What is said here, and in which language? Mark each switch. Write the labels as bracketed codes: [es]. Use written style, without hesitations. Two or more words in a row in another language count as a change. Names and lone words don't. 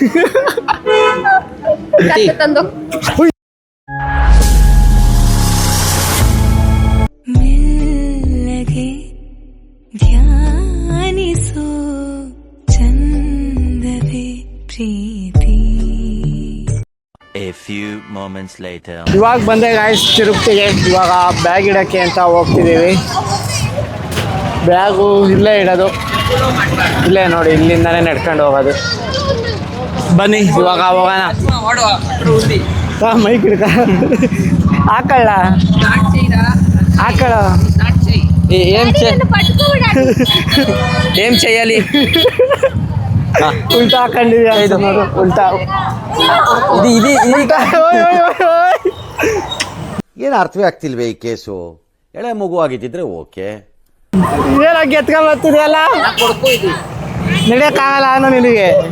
[kn] ಮೆಲ್ಲಗೆ ಧ್ಯಾನಿಸೋ ಚಂದವೇ ಪ್ರೀತಿ. [en] A few moments later. [kn] ಇವಾಗ ಬಂದೆ ಗಾಯ್ಸ್ ತಿರುಪತಿಗೆ. ಇವಾಗ ಬ್ಯಾಗ್ ಇಡಕ್ಕೆ ಅಂತ ಹೋಗ್ತಿದ್ದೀವಿ. ಬ್ಯಾಗು ಇಲ್ಲೇ ಇಡೋದು, ಇಲ್ಲೇ ನೋಡಿ ಇಲ್ಲಿಂದಾನೇ ನಡ್ಕೊಂಡು ಹೋಗೋದು. ಬನ್ನಿ ಇವಾಗ ಹೋಗೋಣ. ಮೈಕ್ ಹಿಡ್ಕ ಹಾಕಲ್ಲ ಹಾಕಳ [te] ఏం చెయ్యాలి [kn] ಉಲ್ಟಾ ಹಾಕೊಂಡಿದ್ಯಾ ಉಲ್ಟಾ [te] ఇది [kn] ಏನು ಅರ್ಥವೇ ಆಗ್ತಿಲ್ವೇ ಈ ಕೇಸು? ಎಳೆ ಮಗು ಆಗಿದ್ದಿದ್ರೆ ಓಕೆ. ಏನಾಗಿ ಎತ್ಕೊಂಡ್ ಬರ್ತಿದ್ಯಲ್ಲ, ನಡೆಯಕ್ಕಾಗಲ್ಲ ಅನ್ನೋ ನಿನಗೆ.